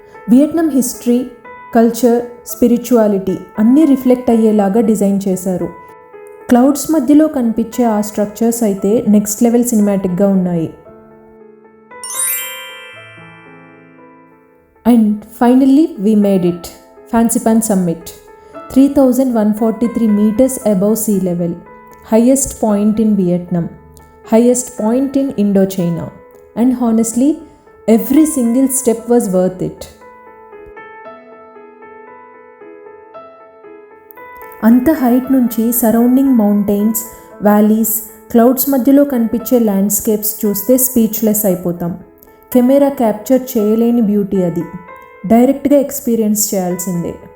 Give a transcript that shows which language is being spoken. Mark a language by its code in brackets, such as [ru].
[te] Vietnam history, culture, spirituality అన్నీ reflect అయ్యేలాగా design చేశారు. క్లౌడ్స్ మధ్యలో కనిపించే ఆ స్ట్రక్చర్స్ అయితే నెక్స్ట్ లెవెల్ సినిమాటిక్గా ఉన్నాయి. [en] And finally we made it, Fansipan summit. 3143 meters above sea level, highest point in Vietnam, highest point in Indochina, and honestly, every single step was worth it. [te] అంత height నుంచి surrounding mountains, valleys, clouds మధ్యలో కనిపించే landscapes చూస్తే speechless అయిపోతాం. Camera capture చేయలేని beauty అది, డైరెక్ట్గా experience చేయాల్సిందే.